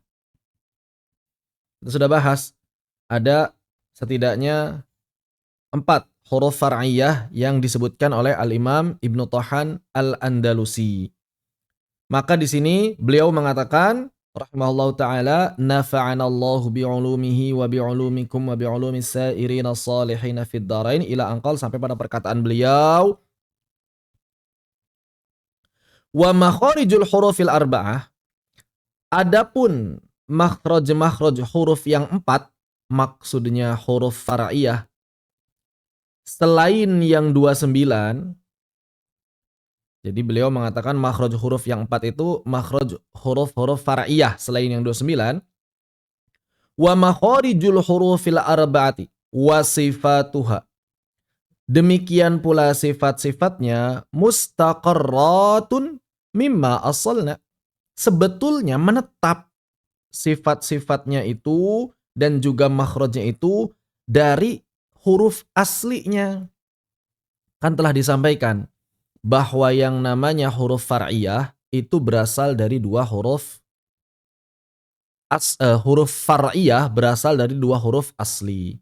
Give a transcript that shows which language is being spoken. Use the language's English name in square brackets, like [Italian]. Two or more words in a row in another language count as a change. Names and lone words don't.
[Indonesian] Kita sudah bahas, ada setidaknya 4 huruf far'iyah yang disebutkan oleh Al-Imam Ibnu Thahan Al-Andalusi. Maka di sini beliau mengatakan [Arabic] رحمه الله تعالى, نفعنا الله بعلومه وبعلومكم وبعلوم السائرين الصالحين في الدارين، إلى [Indonesian] angkal sampai pada perkataan beliau, [Arabic] ومخارج الحروف الأربعة, [Indonesian] adapun makhraj huruf yang 4, maksudnya huruf far'iyah selain yang 29. Jadi beliau mengatakan makhraj huruf yang 4 itu makhraj huruf far'iyah selain yang 29. [Arabic] ومخارج الحروف الأربعة وصفاتها. [Indonesian] Demikian pula sifat-sifatnya [Arabic] مستقرة مما أصلنا. [Indonesian] Sebetulnya menetap sifat-sifatnya itu dan juga makhrajnya itu dari huruf aslinya. Kan telah disampaikan bahwa yang namanya huruf far'iyah itu berasal dari dua huruf huruf far'iyah berasal dari dua huruf asli.